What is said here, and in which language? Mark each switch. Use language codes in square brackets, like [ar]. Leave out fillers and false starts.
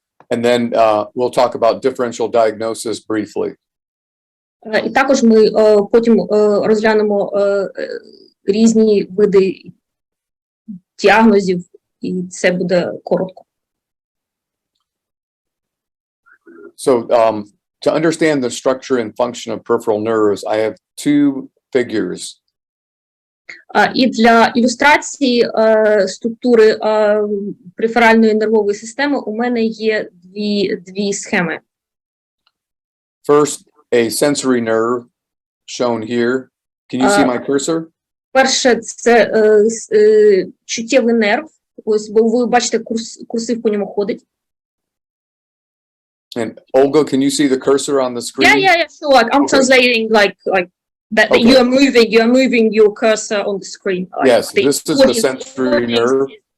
[en] And then we'll talk about differential diagnosis briefly. [uk] І також ми потім розглянемо різні види діагнозів, і це буде коротко. [en] So to understand the structure and function of peripheral nerves, I have two figures. [uk] І для ілюстрації структури периферальної нервової системи у мене є дві схеми. [en] First, a sensory nerve shown here. Can you see my cursor? [uk] Перше, це чуттєвий нерв. Ось, бо ви бачите, курсив по ньому ходить. [en] And Olga, can you see the cursor on the screen? Yeah, sure. Like, I'm translating like that Okay. you are moving your cursor on the screen. Like, Yes, this is the sensory nerve.